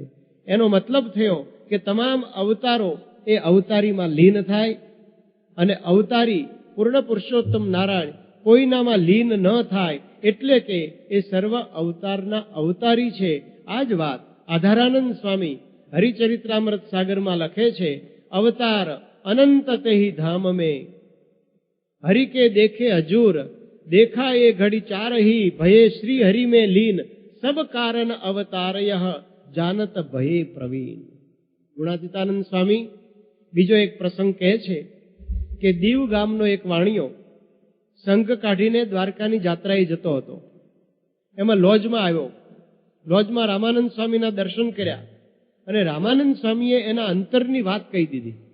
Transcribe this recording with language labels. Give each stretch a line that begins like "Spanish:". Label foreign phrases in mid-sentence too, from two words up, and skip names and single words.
Gujarati: એનો મતલબ થયો કે તમામ અવતારો એ અવતારીમાં લીન થાય અને અવતારી પૂર્ણ પુરુષોત્તમ નારાયણ કોઈનામાં લીન ન થાય, એટલે કે એ સર્વ અવતારના અવતારી છે. આ જ વાત આધારાનંદ સ્વામી હરિચરિત્રામૃત સાગરમાં લખે છે,
Hindi: अवतार अनंत तेही धाम में, हरि के देखे हजूर, देखा ये घड़ी चार ही भये श्री हरि में लीन, सब कारण अवतारयः जानत भये प्रवीण.
Gujarati: ગુણાતીતાનંદ સ્વામી બીજો એક પ્રસંગ કહે છે કે દીવ ગામનો એક વાણિયો સંઘ કાઢીને દ્વારકાની જાત્રાએ જતો હતો. એમાં લોજમાં આવ્યો. લોજમાં રામાનંદ સ્વામીના દર્શન કર્યા અને રામાનંદ સ્વામીએ એના અંતરની વાત કહી દીધી.